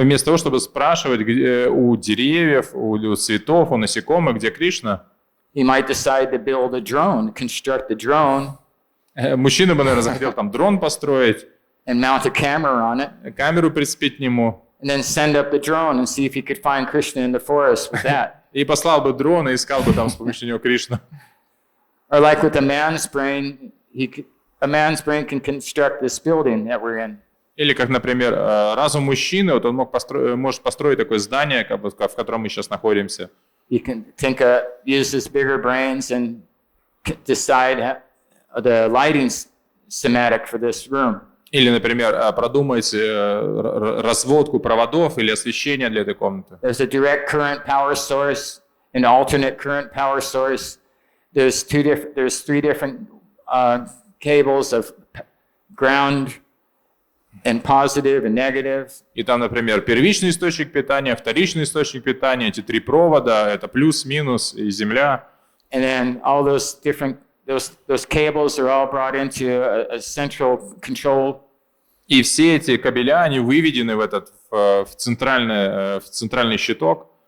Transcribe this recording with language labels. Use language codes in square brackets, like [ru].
[ru] Вместо того, чтобы спрашивать у деревьев, у цветов, у насекомых, где Кришна. [en] He might decide to build a drone, construct a drone. [ru] Мужчина бы, наверное, захотел там дрон построить. [en] And mount a camera on it. [ru] Камеру прицепить к нему. [en] And then send up the drone and see if he could find Krishna in the forest with that. [ru] И послал бы дрон и искал бы там с помощью него Кришну. [en] Or like with a man's brain, a man's brain can construct this building that we're in. [ru] Или как, например, разум мужчины, вот он может построить такое здание, в котором мы сейчас находимся. [en] He can use his bigger brains and decide the lighting schematic for this room. [ru] Или, например, продумать разводку проводов или освещение для этой комнаты. [en] There's a direct current power source, an alternate current power source. There's three different cables of ground and positive and negative. [ru] И там, например, первичный источник питания, вторичный источник питания, эти три провода, это плюс, минус и земля. [en] And then all those different those cables are all brought into a central control. [ru] И все эти кабеля, они выведены в центральный щиток.